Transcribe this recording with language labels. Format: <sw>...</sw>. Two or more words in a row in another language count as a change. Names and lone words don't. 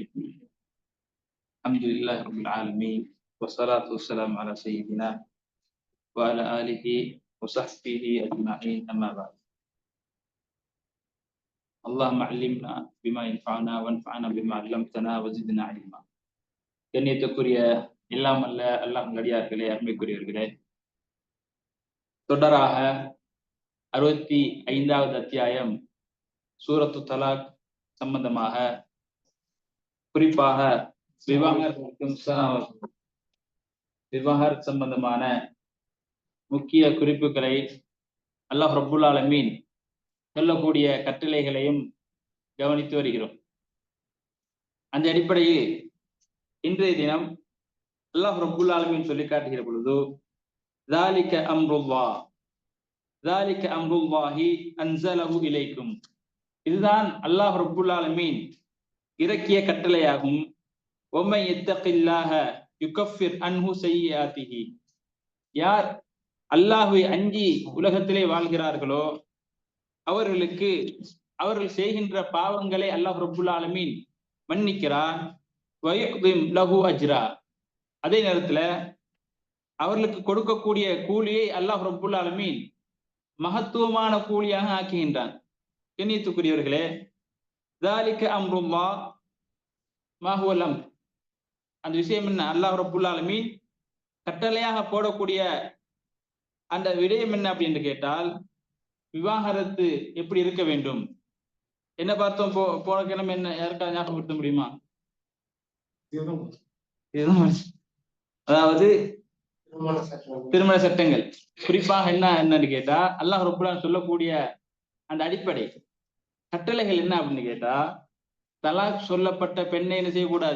<ar>الحمد لله رب العالمين والصلاة والسلام على سيدنا وعلى آله وصحبه أجمعين أما بعد. اللهم علمنا بما ينفعنا وانفعنا بما علمتنا وزدنا علما.</ar> <ta>கண்ணியத்துக்குரிய எல்லாம் அல்ல அல்லாஹ் நடிகார்களே, அருமைக்குரியவர்களே, தொடராக 65வது அத்தியாயம் சூரத்து தலாக் சம்பந்தமாக, குறிப்பாக விவாகரத் சம்பந்தமான முக்கிய குறிப்புகளை அல்லாஹ் ரப்புல் ஆலமீன் சொல்லக்கூடிய கட்டளைகளையும் கவனித்து வருகிறோம். அந்த அடிப்படையில் இன்றைய தினம் அல்லாஹ் ரப்புல் ஆலமீன் சொல்லி காட்டுகிற பொழுது,</ta> <ar>ذَلِكَ أَمْرُ اللَّهِ أَنْزَلَهُ إِلَيْكُمْ,</ar> <ta>இதுதான் அல்லாஹ் ரப்புல் ஆலமீன் இறக்கிய கட்டளையாகும்.</ta> <ar>وَمَنْ يَتَّقِ اللَّهَ يُكَفِّرْ عَنْهُ سَيِّئَاتِهِ,</ar> <ta>யார் அல்லாஹ்வை அஞ்சி உலகத்திலே வாழ்கிறார்களோ அவர்களுக்கு அவர்கள் செய்கின்ற பாவங்களை அல்லாஹ் ரப்புல் ஆலமீன் மன்னிக்கிறான்.</ta> <ar>ويعظم له أجرا,</ar> <ta>அதே நேரத்துல அவர்களுக்கு கொடுக்கக்கூடிய கூலியை அல்லாஹ் ரப்புல் ஆலமீன் மகத்துவமான கூலியாக ஆக்குகின்றான். கண்ணியத்துக்குரியவர்களே,</ta> <ar>ذَلِكَ أَمْرُ اللَّهِ مَا هُوَ الْأَمْرُ,</ar> <ta>அந்த விஷயம் என்ன? அல்லாஹ் ரப்புல் ஆலமீன் கட்டளையாக போடக்கூடிய அந்த விடயம் என்ன அப்படின்னு கேட்டால், விவாகரத்து எப்படி இருக்க வேண்டும். என்ன பார்த்தோம் போன கிழமை? என்ன யாருக்காவது ஞாபகப்படுத்த முடியுமா? அதாவது திருமண சட்டங்கள், குறிப்பாக என்னன்னு கேட்டா, அல்லாஹ் ரப்புல் ஆலமீன் சொல்லக்கூடிய அந்த அடிப்படை கட்டளைகள் என்ன அப்படின்னு கேட்டா, தலாக் சொல்லப்பட்ட பெண்ணை என்ன செய்யக்கூடாது?</ta>